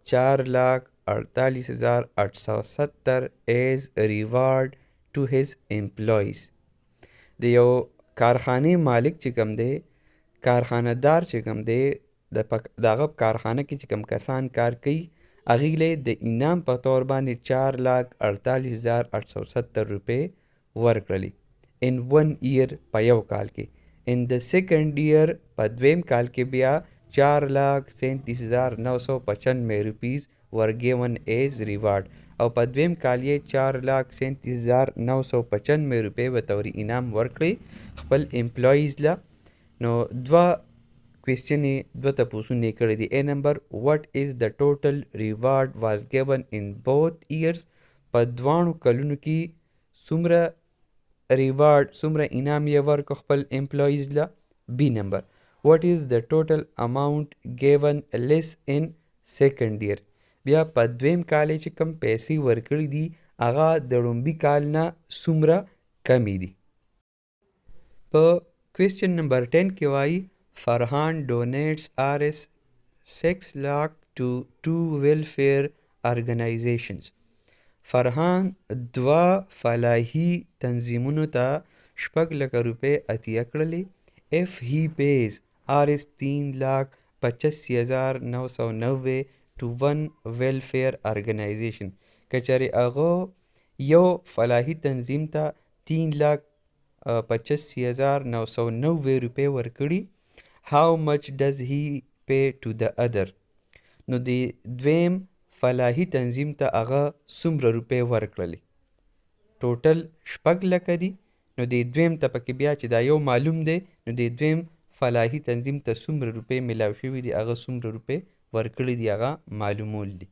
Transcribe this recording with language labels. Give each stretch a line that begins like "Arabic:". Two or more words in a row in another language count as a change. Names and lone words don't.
Pashto: 4,48,870
English: as reward to his employees
Pashto: د یو کارخانې مالک چې کوم دی کارخانه دار چې کوم دی د هغه کارخانه کې چې کوم کسان کار کوي هغې له د انعام په طور باندې 4,48,870 روپۍ ورکړلې
English: in 1 year
Pashto: په یو کال کې
English: in the second year
Pashto: په دویم کال کې بیا 4,37,995
English: rupees were given as reward
Pashto: او په دویم کال یې 4,37,995 روپۍ به طوري انعام ورکړي خپل امپلایز له. نو دوه کوېسچن یې دوه تپوسونه یې کړي دي.
English: A number, what is the total reward was given in both years؟
Pashto: په دواړو کلونو کې څومره ریوارډ څومره انعام یې ورکړ خپل امپلایز له.
English: B number, what is the total amount given less in second year؟
Pashto: بیا په دویم کال چې کم پیسې ورکړي دي هغه د لومبي کال نه څومره کمې دي. په کوېسچن نمبر 10 کې وایي فرحان
English: donates Rs 6 lakh to 2 welfare organizations.
Pashto: فرحان دوه فلاحي تنظیمونو ته 6 لکه روپۍ عطیه کړلې.
English: If he pays Rs 3,85,990 to one welfare organization،
Pashto: که چېرې هغه یو فلاحي تنظیم ته 3,85,990 روپۍ ورکړي،
English: how much does he pay to the other؟
Pashto: نو د دویم فلاحي تنظیم ته هغه څومره روپۍ ورکړلې؟ ټوټل 6 لکه دي. نو د دویم ته پکې بیا چې دا یو معلوم دی نو د دویم فلاحي تنظیم ته څومره روپۍ میلاو شوي دي هغه څومره روپۍ ورکړي دي هغه معلومول دي.